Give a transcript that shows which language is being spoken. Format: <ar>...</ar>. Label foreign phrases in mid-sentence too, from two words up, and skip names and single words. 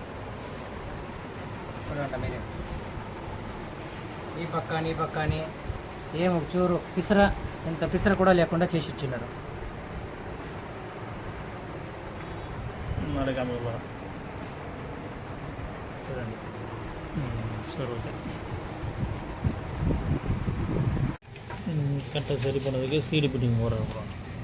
<te>చూడండి మీరే ఈ పక్కని ఏం ఒక చూరు పిసర ఇంత పిసర కూడా లేకుండా చేసి ఇచ్చినారు. చూడండి</te> <ta>சரி ஓகே. கரெக்டாக சரி பண்ணதுக்கு</ta> <en>seat fitting</en> <ta>போகிறோம்.</ta>